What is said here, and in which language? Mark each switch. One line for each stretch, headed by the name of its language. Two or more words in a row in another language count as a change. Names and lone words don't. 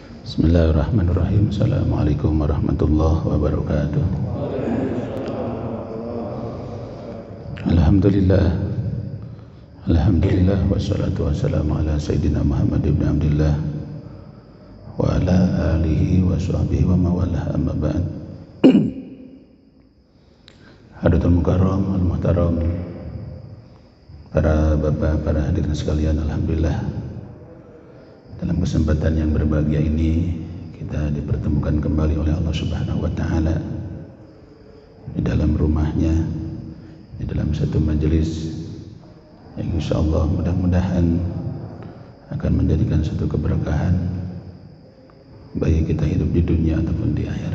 Arabic: بسم الله الرحمن الرحيم السلام عليكم ورحمة الله وبركاته. الحمد لله والصلاة والسلام على سيدنا محمد بن عبد الله وعلى آله وصحبه وموالاه أما بعد. حاضرين مكرم المحترم,
Indonesian: para bapak, para hadirin sekalian, alhamdulillah dalam kesempatan yang berbahagia ini kita dipertemukan kembali oleh Allah
Arabic: سبحانه وتعالى
Indonesian: di dalam rumahnya, di dalam satu majelis yang insyaallah mudah-mudahan akan menjadikan satu keberkahan bagi kita hidup di dunia ataupun di akhirat.